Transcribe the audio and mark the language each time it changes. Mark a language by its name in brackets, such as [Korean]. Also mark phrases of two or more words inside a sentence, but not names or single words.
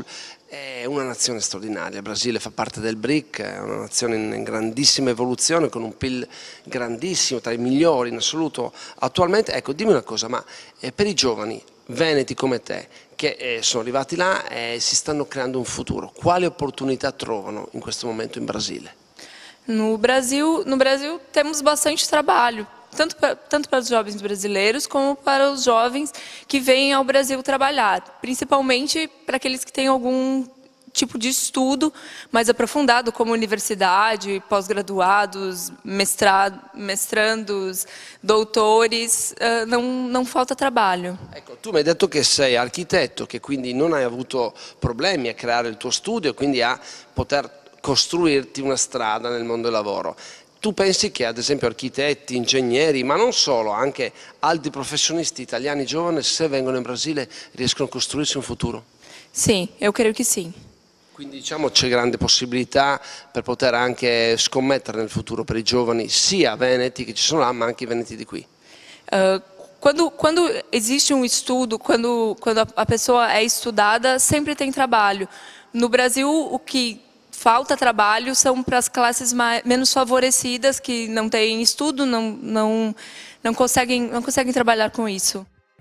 [Italian] È una nazione straordinaria, il Brasile fa parte del BRIC, è una nazione in grandissima evoluzione, con un PIL grandissimo, tra i migliori in assoluto attualmente. Ecco, dimmi una cosa, ma per i giovani veneti come te, che sono arrivati là e si stanno creando un futuro, quali opportunità trovano in questo momento in Brasile? [Portuguese] No Brasil temos bastante trabalho, tanto para os jovens brasileiros como para os jovens que vêm ao Brasil trabalhar, principalmente para aqueles que têm algum tipo de estudo mais aprofundado, como universidade, pós-graduados, mestrandos, doutores, não falta trabalho. [Italian] Ecco, tu mi hai detto che sei architetto, che quindi non hai avuto problemi a creare il tuo studio, quindi a poter costruirti una strada nel mondo del lavoro. Tu pensi che ad esempio architetti, ingegneri, ma non solo, anche altri professionisti italiani giovani, se vengono in Brasile, riescono a costruirsi un futuro? [Portuguese] Sim, eu creio que sim. [Italian] Quindi diciamo c'è grande possibilità per poter anche scommettere nel futuro per i giovani, sia veneti che ci sono là, ma anche i veneti di qui. [Portuguese] Quando existe um estudo, quando a pessoa é estudada, sempre tem trabalho. No Brasil, o que falta trabalho são para as classes menos favorecidas, que não têm estudo, não conseguem trabalhar com isso.